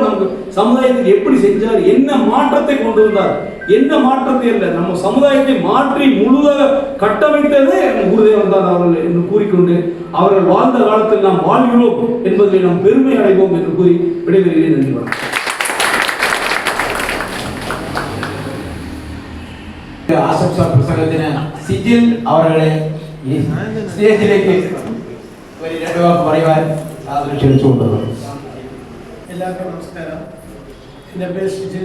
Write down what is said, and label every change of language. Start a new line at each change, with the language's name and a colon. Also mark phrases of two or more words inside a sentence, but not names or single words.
Tamil: நமக்கு சமுதாயத்துக்கு எப்படி செஞ்சார், என்ன மாற்றத்தை கொண்டு வந்தார், என்ன மாற்றத்தை இல்லை, நம்ம சமுதாயத்தை மாற்றி முழுதாக கட்டமைத்ததே குருதேவன் தான் அவர்கள் என்று கூறிக்கொண்டு அவர்கள் வாழ்ந்த காலத்தில் நாம் வாழ்கிறோம் என்பதை நாம் பெருமை அடைவோம் என்று கூறி விடைபெறுகிறேன். நன்றி, வணக்கம்.
Malayalam: ആശംസാ പ്രസംഗത്തിന് സിജിൽ അവരുടെ സ്റ്റേജിലേക്ക് ഒരു രണ്ട് വാക്ക് പറയുവാൻ ക്ഷണിച്ചുകൊണ്ടുള്ളൂ. എല്ലാവർക്കും നമസ്കാരം. എൻ്റെ പേര് സിജിൽ.